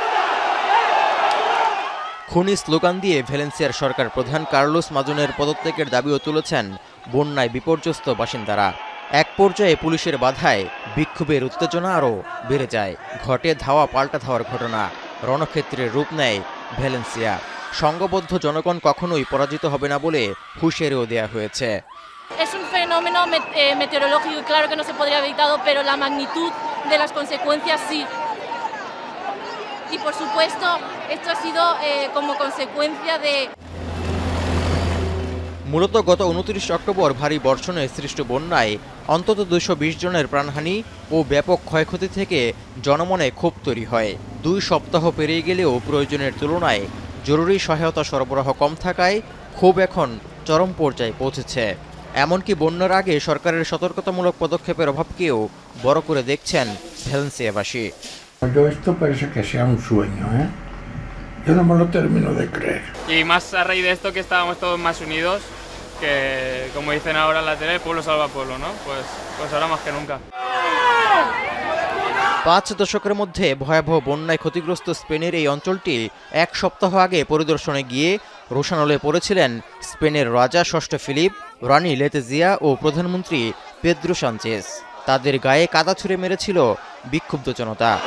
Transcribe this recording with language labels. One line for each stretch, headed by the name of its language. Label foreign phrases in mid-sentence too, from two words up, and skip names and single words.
Bangla: খুনি স্লোগান দিয়ে ভ্যালেন্সিয়ার সরকার প্রধান কার্লোস মাজোনের পদত্যাগের দাবিও তুলেছেন বন্যায় বিপর্যস্ত বাসিন্দারা। এক পর্যায়ে পুলিশের বাধায় বিক্ষোভের উত্তেজনা আরও বেড়ে যায়। ঘটে ধাওয়া পাল্টা ধাওয়ার ঘটনা, রণক্ষেত্রের রূপ নেয় ভ্যালেন্সিয়া। সংঘবদ্ধ জনগণ কখনোই পরাজিত হবে না বলে হুঁশিয়ারিও দেয়া হয়েছে।
Spanish: Es un fenómeno meteorológico y claro que no se podría haber evitado, pero la magnitud de las consecuencias sí. Y por supuesto, esto ha sido como consecuencia de...
Bangla: মূলত গত 29 অক্টোবর ভারী বর্ষণে সৃষ্ট বন্যায় অন্তত 220 জনের প্রাণহানি ও ব্যাপক ক্ষয়ক্ষতি থেকে জনমনে ক্ষোভ তৈরি হয়। 2 সপ্তাহ পেরিয়ে গেলেও প্রয়োজনের তুলনায় জরুরি সহায়তা সরবরাহ কম থাকায় ক্ষোভ এখন চরম পর্যায়ে পৌঁছেছে। এমনকি বন্যার আগে সরকারের সতর্কতামূলক পদক্ষেপের অভাবকেও বড় করে দেখছেন ভ্যালেন্সিয়াবাসী।
Spanish: Esto parece que sea un sueño, ¿eh? Yo no me lo termino de creer. Y más a raíz de esto que estábamos todos más unidos, que como dicen ahora en la tele, pueblo salva pueblo, ¿no? Pues ahora más que nunca.
Bangla: 5 দশকের মধ্যে ভয়াবহ বন্যায় ক্ষতিগ্রস্ত স্পেনের এই অঞ্চলটি 1 সপ্তাহ আগে পরিদর্শনে গিয়ে রোশানলে পড়েছিলেন স্পেনের রাজা ষষ্ঠ ফিলিপ, রানী লেতেজিয়া ও প্রধানমন্ত্রী পেদ্রো সানচেজ। তাদের গায়ে কাদা ছুঁড়ে মেরেছিল বিক্ষুব্ধ জনতা।